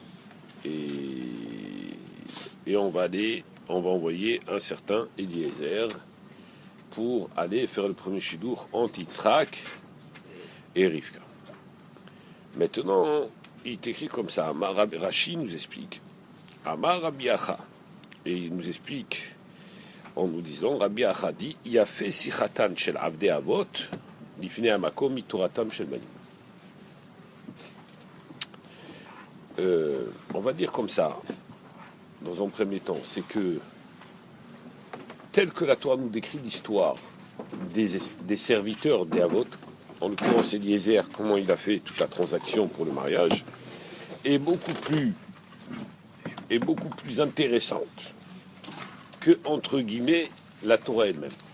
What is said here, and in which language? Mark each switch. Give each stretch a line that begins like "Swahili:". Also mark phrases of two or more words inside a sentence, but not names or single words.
French: Et on va envoyer un certain Eliezer pour aller faire le premier shidour entre Yitzhak et Rivka. Maintenant, il est écrit comme ça. Rashi nous explique.
Hebrew: אמר רבי אחא.
French: Et il nous explique en nous disant, Rabbi Acha dit, il a fait
Hebrew: שיחתן של עבדי אבות לפני המקום מתורתן של בנים.
French: On va dire comme ça, dans un premier temps, c'est que, tel que la Torah nous décrit l'histoire des serviteurs des Avot, en l'occurrence Eliezer, comment il a fait toute la transaction pour le mariage, est beaucoup plus intéressante que, entre guillemets, la Torah elle-même.